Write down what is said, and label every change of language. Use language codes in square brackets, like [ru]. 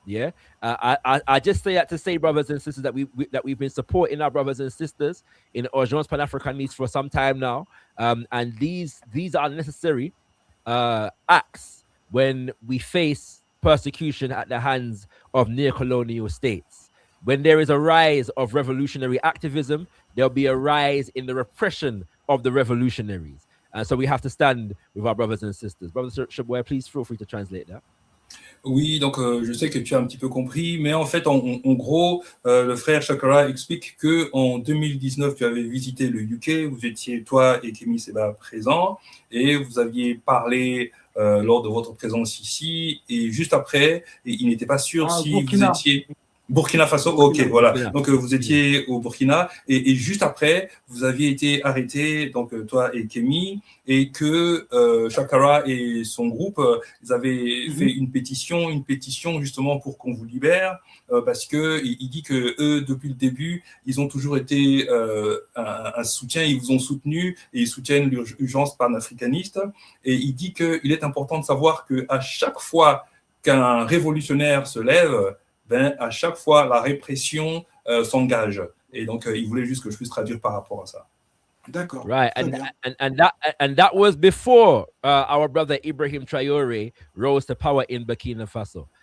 [en] Yeah, I just say that to say, brothers and sisters, that we've been supporting our brothers and sisters in Urgences Panafricanistes for some time now, and these are necessary acts when we face persecution at the hands of neo-colonial states. When there is a rise of revolutionary activism, there'll be a rise in the repression of the revolutionaries. And so we have to stand with our brothers and sisters. Brother Shaboy, please feel free to translate that. [fr] Oui, donc je sais que tu as un petit peu compris, mais en fait, en gros, le frère Shakara explique que en 2019, tu avais visité le UK, vous étiez, toi et Kemi Seba, présents, et vous aviez parlé lors de votre présence ici, et juste après, il n'était pas sûr si Burkina. vous étiez... Burkina Faso, ok, voilà. Donc vous étiez au Burkina et juste après, vous aviez été arrêté, donc toi et Kemi, et que Shakara et son groupe, ils avaient fait une pétition justement pour qu'on vous libère, parce que il dit que eux, depuis le début, ils ont toujours été un soutien, ils vous ont soutenu et ils soutiennent l'urgence panafricaniste. Et il dit qu'il est important de savoir que à chaque fois qu'un révolutionnaire se lève, à chaque fois, la répression s'engage. Et donc, il voulait juste que je puisse traduire par rapport à ça. D'accord. [en] Right, and that was before our brother Ibrahim Traoré rose to power in Burkina Faso.